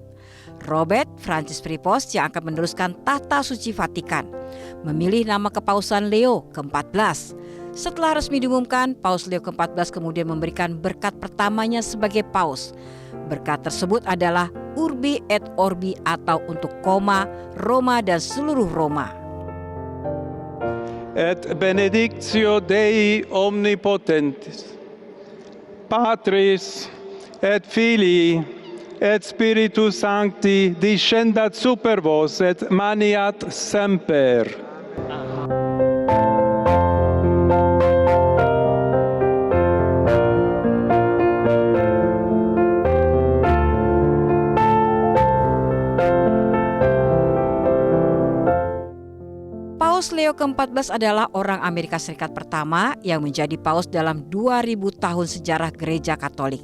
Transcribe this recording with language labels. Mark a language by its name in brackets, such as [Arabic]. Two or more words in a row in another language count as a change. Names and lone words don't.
[Indonesian] Robert Francis Prevost yang akan meneruskan tahta suci Vatikan, memilih nama kepausan Leo ke-14. Setelah resmi diumumkan, Paus Leo ke-14 kemudian memberikan berkat pertamanya sebagai Paus. Berkat tersebut adalah [Latin] Urbi et Orbi [Indonesian] atau untuk Koma, Roma dan seluruh Roma. [Latin] Et benedictio Dei omnipotentis, Patris et Filii et Spiritus Sancti descendat super vos et maniat semper. [Indonesian] Paus Leo ke-14 adalah orang Amerika Serikat pertama yang menjadi paus dalam 2000 tahun sejarah Gereja Katolik.